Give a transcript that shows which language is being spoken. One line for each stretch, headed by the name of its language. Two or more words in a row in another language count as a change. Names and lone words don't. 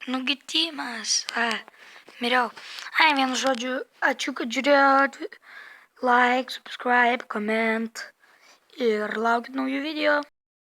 Lithuanian: Nugitimas. Miriau. Vienu žodžiu, ačiū, kad žiūrėjot.
English: like, subscribe, comment
Lithuanian: ir laukit naujų video.